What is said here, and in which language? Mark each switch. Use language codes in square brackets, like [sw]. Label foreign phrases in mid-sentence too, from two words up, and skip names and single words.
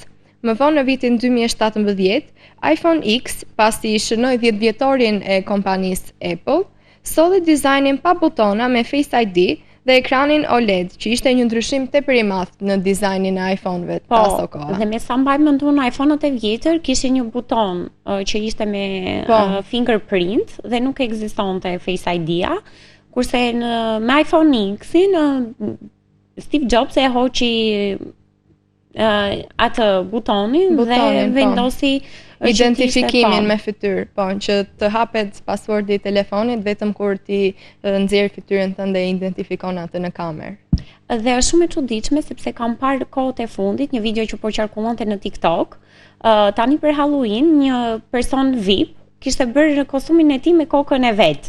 [sq] Më vonë në vitin 2017, iPhone X, pasi i shënoi 10-vjetorin e kompanisë Apple, solli dizajnin pa butona me Face ID dhe ekranin OLED, që ishte një ndryshim tepër i madh në dizajnin e iPhone-ve të ato koha. Dhe me sa mbaj mendon iPhone-at e vjetër kishin një buton që ishte me fingerprint dhe nuk ekzistonte Face ID-a, kurse me iPhone X-in Steve Jobs e hoqi atë butonin dhe vendosi identifikimin me fytyrë, që të hapet passwordi i telefonit vetëm kur ti nxjerr fytyrën tënde dhe identifikon atë në kamerë. Dhe është shumë e çuditshme sepse kam parë kohët e fundit një video që po qarkullonte në TikTok, tani për Halloween një person VIP kishte bërë kostumin e tij me kokën e vet.